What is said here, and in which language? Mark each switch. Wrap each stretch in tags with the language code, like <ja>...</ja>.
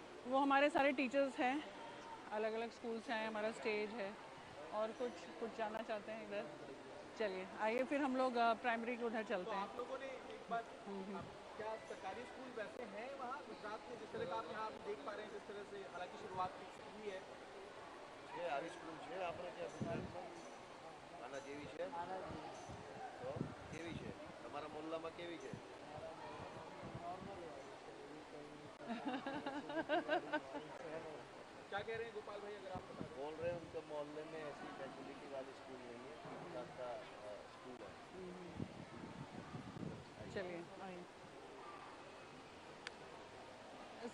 <hi>वो हमारे सारे टीचर्स हैं, अलग अलग स्कूल से आए, हमारा स्टेज है। और कुछ जानना चाहते हैं इधर? चलिए आइए, फिर हम लोग प्राइमरी के उधर चलते हैं। आप लोगों ने एक बात, क्या सरकारी स्कूल वैसे हैं वहाँ गुजरात में, जिस तरह का आप यहाँ देख पा रहे हैं, जिस तरह से हालांकि शुरुआत हुई है?</hi> <gu>આવી સ્કૂલ છે આપણે ત્યાં ગુજરાતમાં આના જેવી છે તો કેવી છે તમારા મોહલ્લામાં કેવી છે</gu> <hi>क्या कह रहे हैं गोपाल भाई, अगर आप बता दें? बोल रहे हैं उनके मोहल्ले में ऐसी फैसिलिटी वाली स्कूल नहीं है, ठीक ठाक सा स्कूल है। चलिए आइए।</hi>